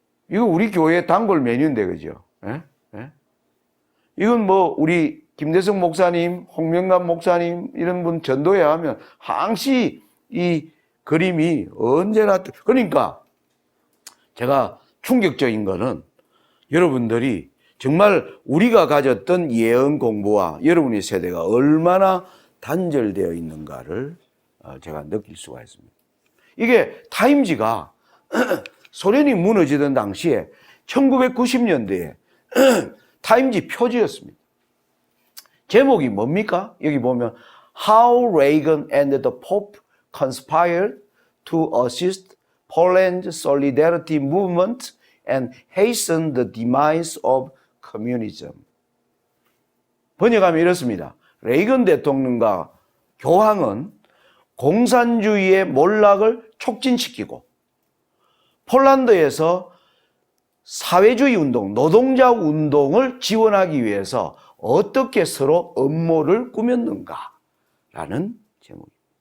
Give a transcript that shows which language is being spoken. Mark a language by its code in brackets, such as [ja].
[ko] 이거 우리 교회 단골 메뉴인데, 그죠? 예? 예? 이건 뭐, 우리 김대성 목사님, 홍명남 목사님, 이런 분 전도회 하면 항시 이 그림이 언제나, 그러니까 제가 충격적인 거는 여러분들이 정말 우리가 가졌던 예언 공부와 여러분의 세대가 얼마나 단절되어 있는가를 제가 느낄 수가 있습니다. 이게 타임지가 소련이 무너지던 당시에 1990년대에 타임지 표지였습니다. 제목이 뭡니까? 여기 보면 [en] How Reagan and the Pope conspired to assist Poland's solidarity movement and hasten the demise of communism. [ko] 번역하면 이렇습니다. 레이건 대통령과 교황은 공산주의의 몰락을 촉진시키고 폴란드에서 사회주의 운동, 노동자 운동을 지원하기 위해서 어떻게 서로 음모를 꾸몄는가라는 제목입니다.